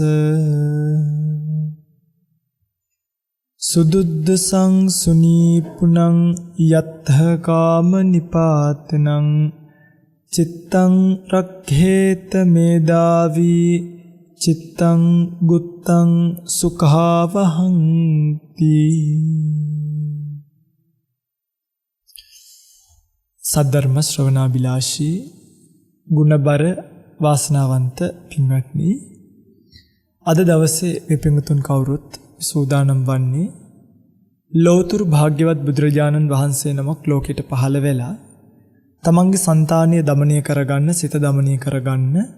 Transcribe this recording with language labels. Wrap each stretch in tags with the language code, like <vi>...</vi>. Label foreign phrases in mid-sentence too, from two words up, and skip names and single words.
<pi>සුදුද්දසං සුනීපුනං යත්ථ කාම නිපාතනං චිත්තං රක්ඛේත මේදාවී චිත්තං ගුත්තං සුඛාවහංති.</pi> <si>සද්ධර්ම ශ්‍රවණාබිලාෂී ගුණබර වාසනාවන්ත පින්වත්නි, අද දවසේ මේ පින්වතුන් කවුරුත් සූදානම් වන්නේ ලෝතුරු භාග්‍යවත් බුදුරජාණන් වහන්සේ නමක් ලෝකෙට පහළ වෙලා තමන්ගේ సంతානය දමනය කරගන්න, සිත දමනය කරගන්න,</si>